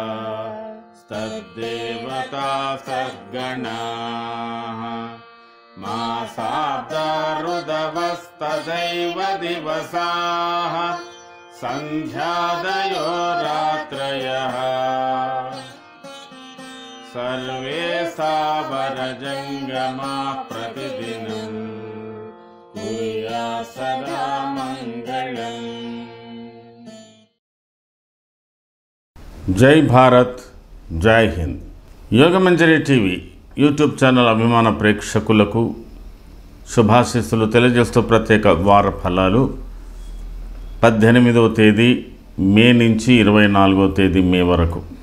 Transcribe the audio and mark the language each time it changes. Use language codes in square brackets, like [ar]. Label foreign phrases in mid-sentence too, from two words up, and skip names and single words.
[sa] तद्देवता सद्गणाः मासाब्दा ऋदवस्तदैव दिवसाः सन्ध्यादयो रात्रयः सर्वे सावरजङ्गमाः प्रतिदिनं कुर्यात् सदा मङ्गलम्। [hi] जय भारत, जय हिंद. [te] యోగమంజరి టీవీ యూట్యూబ్ ఛానల్ అభిమాన ప్రేక్షకులకు శుభాశీస్సులు తెలియజేస్తూ ప్రత్యేక వార ఫలాలు 18వ తేదీ మే నుంచి 24వ తేదీ మే వరకు.